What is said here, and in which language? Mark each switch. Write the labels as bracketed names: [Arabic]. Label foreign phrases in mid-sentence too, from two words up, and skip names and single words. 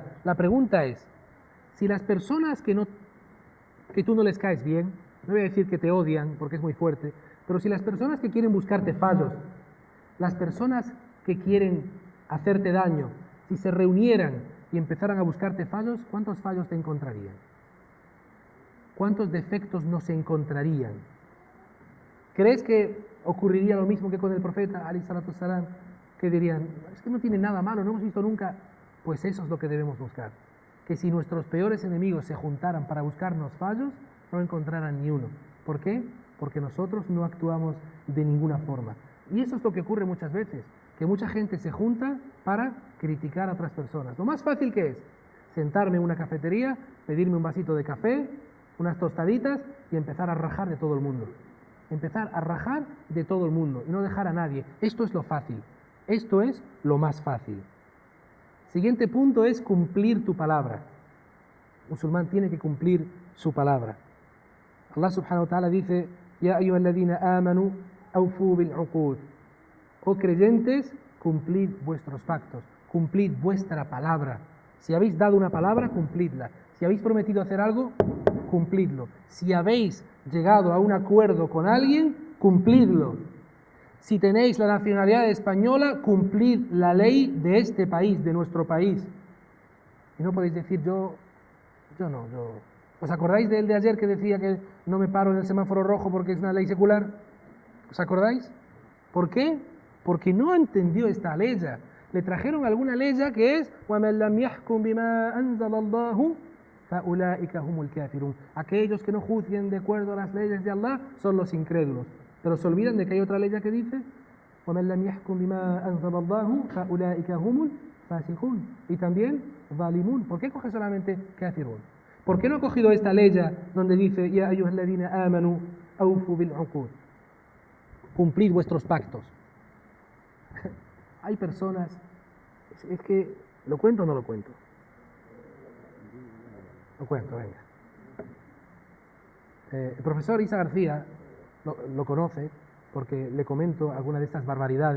[Spanish] La pregunta es, si las personas que tú no les caes bien, no voy a decir que te odian porque es muy fuerte, pero si las personas que quieren buscarte fallos, las personas que quieren hacerte daño, si se reunieran y empezaran a buscarte fallos, ¿cuántos fallos te encontrarían? ¿Cuántos defectos no se encontrarían? ¿Crees que ocurriría lo mismo que con el profeta, [Arabic] عليه الصلاة والسلام, [Spanish] que dirían, es que no tiene nada malo, no hemos visto nunca? Pues eso es lo que debemos buscar. Que si nuestros peores enemigos se juntaran para buscarnos fallos, no encontraran ni uno. ¿Por qué? Porque nosotros no actuamos de ninguna forma. Y eso es lo que ocurre muchas veces, que mucha gente se junta para criticar a otras personas. Lo más fácil que es sentarme en una cafetería, pedirme un vasito de café, unas tostaditas y empezar a rajar de todo el mundo. Empezar a rajar de todo el mundo y no dejar a nadie. Esto es lo fácil. Esto es lo más fácil. Siguiente punto es cumplir tu palabra. El musulmán tiene que cumplir su palabra. Allah [Arabic] سبحانه وتعالى [Spanish] dice, [Arabic] يا أيها الذين آمنوا أوفوا بالعقود. [Spanish] Oh creyentes, cumplid vuestros pactos, cumplid vuestra palabra. Si habéis dado una palabra, cumplidla. Si habéis prometido hacer algo, cumplidlo. Si habéis llegado a un acuerdo con alguien, cumplidlo. Si tenéis la nacionalidad española, cumplid la ley de este país, de nuestro país. Y no podéis decir, yo no. ¿Os acordáis del de ayer que decía que no me paro en el semáforo rojo porque es una ley secular? ¿Os acordáis? ¿Por qué? Porque no entendió esta ley. Le trajeron alguna ley que es [Arabic] وَمَنْ لَمْ يَحْكُمْ بِمَا أَنزَلَ اللَّهُ فَأُولَٰئِكَ هُمُ الْكَافِرُونَ. [Spanish] Aquellos que no juzguen de acuerdo a las leyes de Allah son los incrédulos. Pero se olvidan de que hay otra ley que dice [Arabic] وَمَنْ لَمْ يَحْكُمْ بِمَا أَنزَلَ اللَّهُ فَأُولَٰئِكَ هُمُ الْفَاسِقُونَ. [Spanish] Y también ظَالِمُونَ. ¿Por qué coge solamente kafirun? ¿Por qué no ha cogido esta ley donde dice [Arabic] يا أيها الذين آمنوا أوفوا بالعقود? [Spanish] Cumplid vuestros pactos. Hay personas, es que, ¿lo cuento o no lo cuento? Lo cuento, venga. El profesor Isa García lo conoce porque le comento algunas de estas barbaridades.